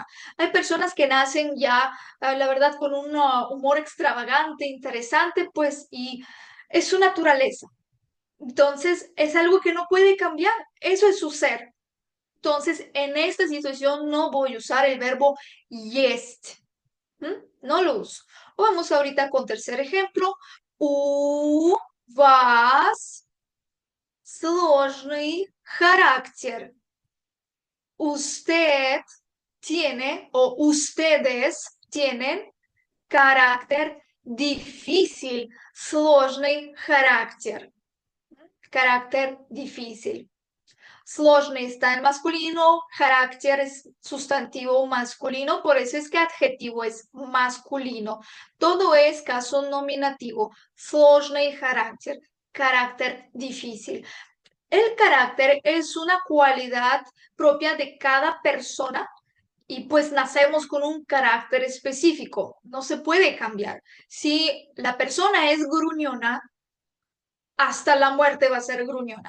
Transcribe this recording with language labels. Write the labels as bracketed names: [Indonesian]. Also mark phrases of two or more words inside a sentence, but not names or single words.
[Spanish] Hay personas que nacen ya, la verdad, con un humor extravagante, interesante, pues, y es su naturaleza. Entonces, es algo que no puede cambiar. Eso es su ser. Entonces, en esta situación no voy a usar el verbo есть. No lo uso. Vamos ahorita con tercer ejemplo. [Russian] У вас сложный характер. [Spanish] Usted tiene o ustedes tienen carácter difícil, [Russian] сложный характер, [Spanish] carácter difícil. Сложный está en masculino, carácter es sustantivo masculino, por eso es que adjetivo es masculino. Todo es caso nominativo, [Russian] сложный характер, [Spanish] carácter difícil. El carácter es una cualidad propia de cada persona y pues nacemos con un carácter específico, no se puede cambiar. Si la persona es gruñona, hasta la muerte va a ser gruñona.